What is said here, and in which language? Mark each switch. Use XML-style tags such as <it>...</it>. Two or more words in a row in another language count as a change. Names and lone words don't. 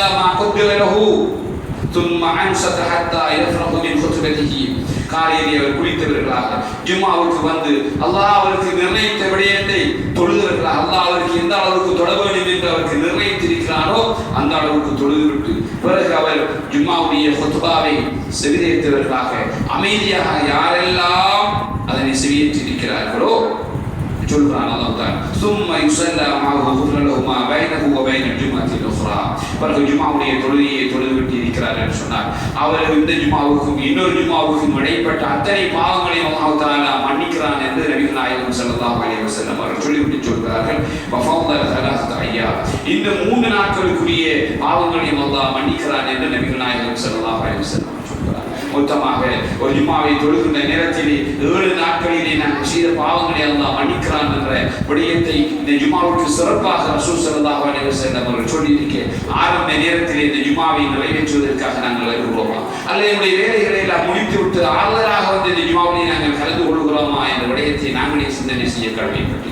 <ar>ما قدر له ثم أنصت حتى يفرغ من خطبته,</ar> <ta>காலையிலே அவர் குளித்தவர்களாக ஜும்மாவுக்கு வந்து அல்லாஹ் அவருக்கு நிர்ணயித்த விடயத்தை தொழுதவர்களாக, அல்லாஹ் அவருக்கு எந்த அளவுக்கு தொழ வேண்டும் என்று அவருக்கு நிர்ணயித்திருக்கிறாரோ அந்த அளவுக்கு தொழுதுவிட்டு பிறகு அவர் ஜும்மாவுடைய ஹுத்பாவை செவியேற்றவர்களாக அமைதியாக யாரெல்லாம் அதனை செவியேற்றிருக்கிறார்களோ சொல்றான் அல்லாஹ் தஆலா</ta> <ar>ثم يصلى معه غفر له ما بينه وبين الجمعة الأخرى.</ar> <ta>பிறகு ஜும்மாவுடைய தொழுகையை தொழுதுவிட்டு இருக்கிறார் என்று சொன்னார். அவர் இந்த ஜும்மாவுக்கும் இன்னொரு ஜும்மாவுக்கும் இடைப்பட்ட அத்தனை பாவங்களையும் அல்லாஹ் தஆலா மன்னிக்கிறான் என்று நபிகள் நாயகம்</ta> <ar>صلى الله عليه وسلم</ar> <ta>அவர்கள் சொல்லிவிட்டு சொல்கிறார்கள்.</ta> <ar>வஃபضل ثلاثة أيام,</ar> <ta>இந்த 3 நாட்களுக்குரிய பாவங்களையும் அல்லாஹ் மன்னிக்கிறான் என்று நபிகள் நாயகம்</ta> <ar>صلى الله عليه وسلم</ar> <ta>சொல்கிறார். மொத்தமாக ஒரு ஜும்மாவை தொழுகின்ற நேரத்திலே 7 நாட்களிலே நாம் செய்த பாவங்களை அல்லாஹ் மன்னிக்கிறான் என்ற விடயத்தை இந்த ஜும்மாவுக்கு சிறப்பாக ரசூல்</ta> <ar>صلى الله عليه وسلم</ar> <ta>அவர்கள் சொல்லியிருக்க ஆரம்ப நேரத்திலே இந்த ஜும்மாவை நிறைவேற்றுவதற்காக நாங்கள் வருகிறோமா அல்லது நம்முடைய வேலைகளை எல்லாம் முடித்துவிட்டு ஆறுதலாக வந்து இந்த ஜும்மாவை நாங்கள் கலந்து கொள்கிறோமா என்ற விடயத்தை நாங்களே சிந்தனை செய்ய கடமைப்பட்டிருக்கிறோம்.</ta>